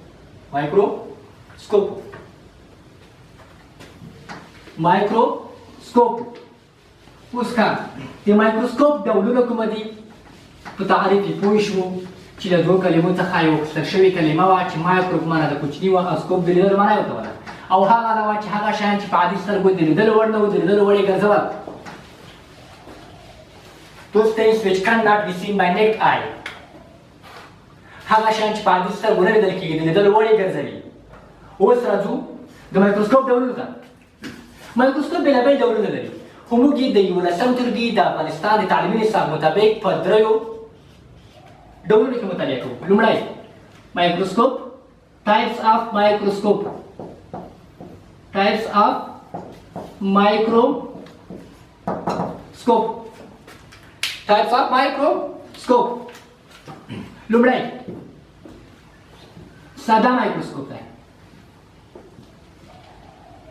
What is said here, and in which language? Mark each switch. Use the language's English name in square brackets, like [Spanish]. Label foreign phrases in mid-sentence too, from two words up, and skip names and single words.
[Pashto] اوس کا د مایکروسکوپ ډولونه کوم دي په تعریف یې پوه شوو چې له دوو کلمو څخه یو اخیستل شوې کلمه وه چې مایکرو په معنا د کوچني وه او سکوپ د لیدلو معنا یې ورته وله او هغه دا وه چې هغه شیان چې په عادي سترګو د لیدلو وړ نه وو د لیدلو وړ یې ګرځول [English] those things which cannot be seen by naked eye [Pashto] هغه شیان چې په عادي سترګو نه لیدل کېږي د لیدلو وړ یې ګرځوي اوس راځو د مایکروسکوپ ډولونو ته مایکروسکوپ بېلابېل ډولونه لري خو موږ یې د 11 ټولګي د افغانستان د تعلیمي نصاب مطابق په دریو ډولونو کې مطالعه کوو لومړی مایکروسکوپ [English] types of microscope [Pashto] لومړی ساده مایکروسکوپ دی